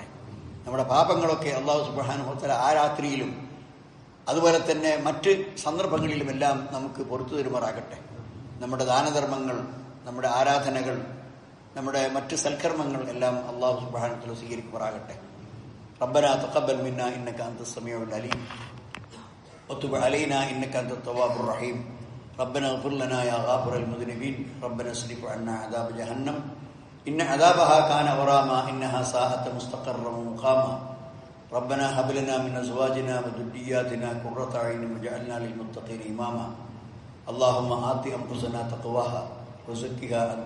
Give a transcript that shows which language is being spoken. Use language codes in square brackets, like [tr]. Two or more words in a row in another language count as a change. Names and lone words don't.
[ml] നമ്മുടെ പാപങ്ങളൊക്കെ അല്ലാഹു [ar] سبحانه وتعالى [ml] ആ രാത്രിയിലും അതുപോലെ തന്നെ മറ്റ് സന്ദർഭങ്ങളിലുമെല്ലാം നമുക്ക് പുറത്തു തരുമാറാകട്ടെ. നമ്മുടെ ദാനധർമ്മങ്ങൾ, നമ്മുടെ ആരാധനകൾ, നമ്മുടെ മറ്റ് സൽക്കർമ്മങ്ങൾ എല്ലാം അല്ലാഹു [ar] سبحانه وتعالى [ml] സ്വീകരിക്കുമാറാകട്ടെ. [ar] ربنا تقبل منا إنك أنت السميع العليم وتب علينا إنك أنت التواب الرحيم ربنا اغفر لنا يا غافر المذنبين ربنا اصرف عنا عذاب جهنم إن عذابها كان غراما إنها ساءت مستقرا ومقاما ربنا هب لنا من أزواجنا وذرياتنا قرة أعين واجعلنا للمتقين إماما اللهم آت أنفسنا تقواها وزكها أنت